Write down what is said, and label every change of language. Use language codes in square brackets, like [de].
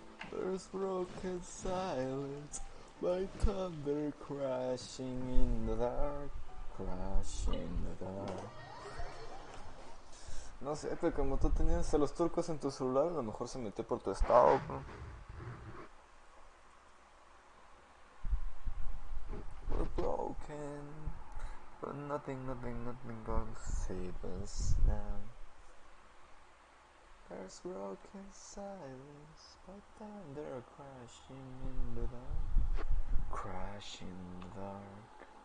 [en] There's broken silence, like thunder crashing in the dark, crashing in the dark. [es] No sé, pero como tú tenías a los turcos en tu celular, a lo mejor se metió por tu estado, bro. [en] We're broken, but nothing gonna save us now. There's broken silence, but thunder crashing in the dark, crashing in the dark.